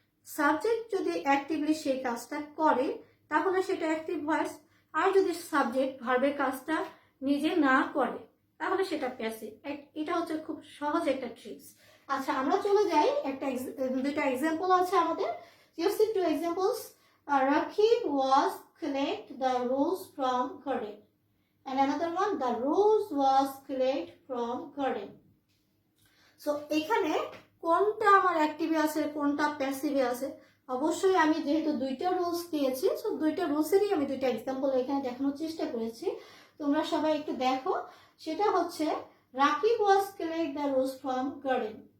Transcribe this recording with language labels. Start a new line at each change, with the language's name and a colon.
Bangla: Subject যদি actively সেই কাজটা করে তাহলে সেটা অ্যাক্টিভ ভয়েস, আর যদি সাবজেক্ট ভার্বের কাজটা নিজে না করে তাহলে সেটা প্যাসিভ। এটা হচ্ছে খুব সহজ একটা ট্রিক্স। আচ্ছা, আমরা চলে যাই দুইটা এক্সাম্পল আছে আমাদের।
English: You see two examples. Rakib was collect the rose from garden, and another one, the rose was collect from garden.
Bangla: So এখানে কোনটা আমার অ্যাক্টিভে আছে কোনটা প্যাসিভে আছে, অবশ্যই আমি যেহেতু দুইটা রুলস দিয়েছি, সো দুইটা রুলসেরই আমি দুইটা এক্সাম্পল এখানে দেখানোর চেষ্টা করেছি। তোমরা সবাই একটু দেখো। সেটা হচ্ছে
English: Rakib was collect the rose from garden.